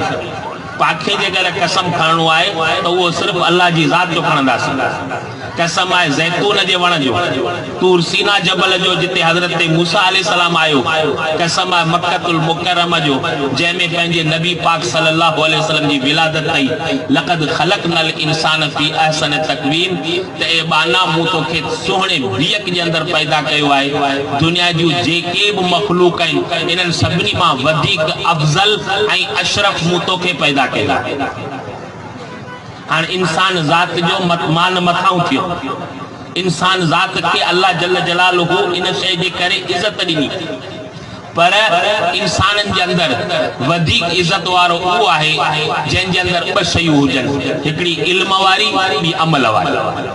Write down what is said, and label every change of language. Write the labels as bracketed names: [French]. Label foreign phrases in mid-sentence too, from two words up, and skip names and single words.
[Sindhi] पाखे जे करे कसम खणणो आहे त उहो सिर्फ़ु अल्लाह जी ज़ात जो खणंदासीं। कसम आहे ज़ैतून जे वण जो, तूर सीना जबल जो जिते हज़रत मूसा अलैहिस्सलाम आयो, कसम आहे मक्कतुल मुकर्रमा जो जंहिंमें पंहिंजे नबी पाक [Arabic] صلى الله عليه وسلم [Sindhi] जी विलादत कई। [Arabic] لقد خلقنا الإنسان في أحسن تقويم, [Sindhi] त ए बाना मूं तोखे सुहिणे बीहक जे अंदरि पैदा कयो आहे। दुनिया जूं जेके बि मख़लूक आहिनि इन्हनि सभिनी मां वधीक अफ़ज़ल ऐं अशरफ मूं तोखे पैदा कयो। हाणे इंसान ज़ात जो मान मथां थियो। इंसान ज़ात खे [Arabic] الله جل جلاله [Sindhi] इन शइ जे करे इज़त ॾिनी, पर इंसाननि जे अंदरि वधीक इज़त वारो उहो आहे जंहिंजे अंदरि ॿ शयूं हुजनि, हिकिड़ी इल्म वारी, ॿी अमल वारी।